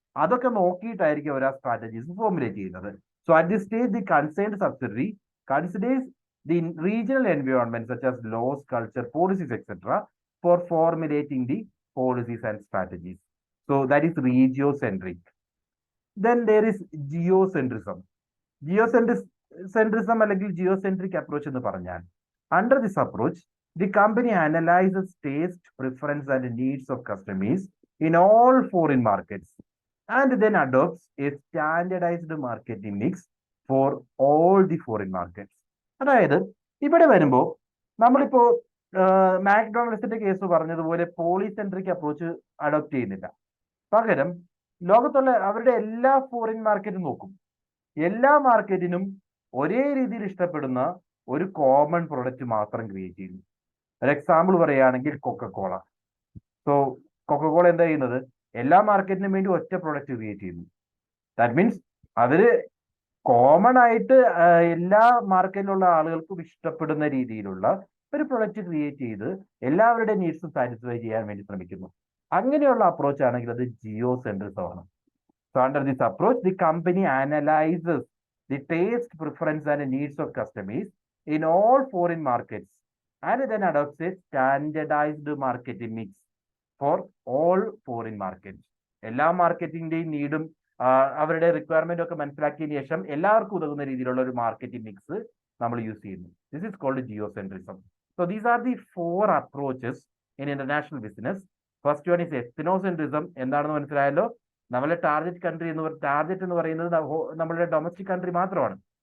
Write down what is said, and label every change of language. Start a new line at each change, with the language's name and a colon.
Malayalam: അതൊക്കെ നോക്കിയിട്ടായിരിക്കും അവർ ആ strategies formulate ചെയ്യുന്നത്.
English: So at this stage the concerned subsidiary considers the regional environment such as laws, culture, policies etcetera for formulating the policies and strategies. So that is regiocentric. Then there is geocentrism. Geocentrism അല്ലെങ്കിൽ geocentric approach
Malayalam: എന്ന് പറഞ്ഞാൽ,
English: Under this approach the company analyses taste, preference and needs of customers in all foreign markets and then adopts a standardised marketing mix for all the foreign markets.
Malayalam: അതായത് ഇവിടെ വരുമ്പോൾ നമ്മളിപ്പോ മാക്ഡൊണാൾഡ്സിന്റെ case പറഞ്ഞതുപോലെ polycentric approach adopt ചെയ്യുന്നില്ല. പകരം ലോകത്തുള്ള അവരുടെ എല്ലാ ഫോറിൻ മാർക്കറ്റും നോക്കും. എല്ലാ മാർക്കറ്റിനും ഒരേ രീതിയിൽ ഇഷ്ടപ്പെടുന്ന ഒരു കോമൺ പ്രൊഡക്റ്റ് മാത്രം ക്രിയേറ്റ് ചെയ്യുന്നു. ഒരു എക്സാമ്പിൾ പറയുകയാണെങ്കിൽ കൊക്കക്കോള. സോ കൊക്കക്കോള എന്താ ചെയ്യുന്നത്? എല്ലാ മാർക്കറ്റിനും വേണ്ടി ഒറ്റ പ്രൊഡക്റ്റ് ക്രിയേറ്റ് ചെയ്യുന്നു.
English: that means
Malayalam: അവര് കോമൺ ആയിട്ട് എല്ലാ മാർക്കറ്റിലുള്ള ആളുകൾക്കും ഇഷ്ടപ്പെടുന്ന രീതിയിലുള്ള ഒരു പ്രൊഡക്റ്റ് ക്രിയേറ്റ് ചെയ്ത് എല്ലാവരുടെ നീഡ്സും സാറ്റിസ്ഫൈ ചെയ്യാൻ വേണ്ടി ശ്രമിക്കുന്നു. അങ്ങനെയുള്ള അപ്രോച്ച് ആണെങ്കിൽ അത് ജിയോസെൻട്രിസം ആണ്.
English: So under this approach, the company analyzes the taste, preference, and needs of customers in all foreign markets and then adopts a standardized marketing mix for all foreign markets.
Malayalam: എല്ലാ മാർക്കറ്റിന്റെയും നീഡും അവരുടെ requirement ഒക്കെ മനസ്സിലാക്കിയതിനു ശേഷം എല്ലാവർക്കും ഉതകുന്ന രീതിയിലുള്ള ഒരു marketing mix നമ്മൾ use ചെയ്യുന്നു.
English: This is called geocentrism. So these are the 4 approaches in international business. First one is ethnocentrism.
Malayalam: എന്താണെന്ന് മനസ്സിലായല്ലോ? നമ്മളെ ടാർഗറ്റ് കൺട്രി ടാർഗറ്റ് എന്ന് പറയുന്നത് നമ്മളുടെ ഡൊമസ്റ്റിക് കൺട്രി മാത്രമാണ്.